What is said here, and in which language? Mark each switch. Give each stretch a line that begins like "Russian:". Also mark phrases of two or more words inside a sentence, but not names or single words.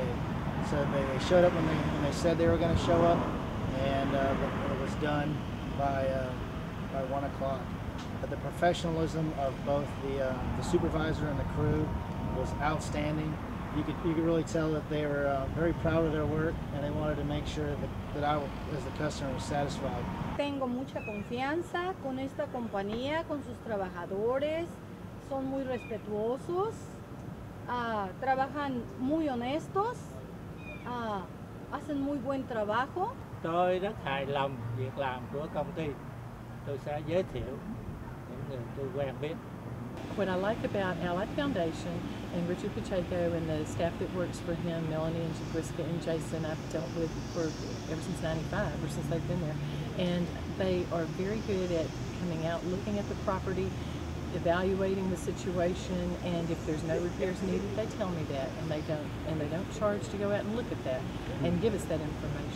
English: So they showed up when they said they were going to show up, and it was done by 1 o'clock. The professionalism of both the supervisor and the crew was outstanding. You could really tell that they were very proud of their work, and they wanted to make sure that I, as the customer, was satisfied.
Spanish: Tengo mucha confianza con esta compañía, con sus trabajadores. Son muy respetuosos, trabajan muy honestos, hacen muy buen trabajo.
Vietnamese: Tôi rất hài lòng việc làm của công ty. Tôi sẽ giới thiệu những người tôi quen biết.
English: What I like about Allied Foundation and Richard Pacheco and the staff that works for him, Melanie and Jabriska and Jason, I've dealt with ever since '95, or since they've been there. And they are very good at coming out, looking at the property, evaluating the situation, and if there's no repairs needed, they tell me that, and they don't charge to go out and look at that and give us that information.